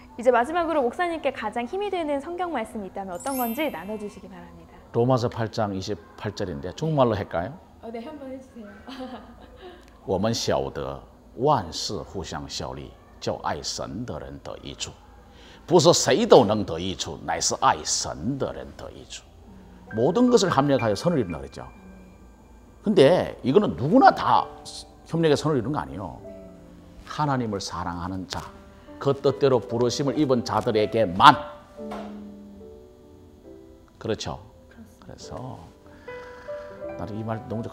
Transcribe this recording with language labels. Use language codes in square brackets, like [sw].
[ko] 이제 마지막으로 목사님께 가장 힘이 되는 성경 말씀이 있다면 어떤 건지 나눠주시기 바랍니다. 로마서 8장 28절인데 중국말로 할까요? 네, 한번 해주세요. [zh] 我们晓得万事互相效力，叫爱神的人得益处，不是谁都能得益处，乃是爱神的人得益处。 [ko] 모든 것을 합력하여 선을 이룬다 그랬죠. 근데 이거는 누구나 다 협력에 선을 이루는 거 아니에요. 하나님을 사랑하는 자, 그 뜻대로 부르심을 입은 자들에게만. 그렇죠. 그래서 나는 이 말 너무 좋아.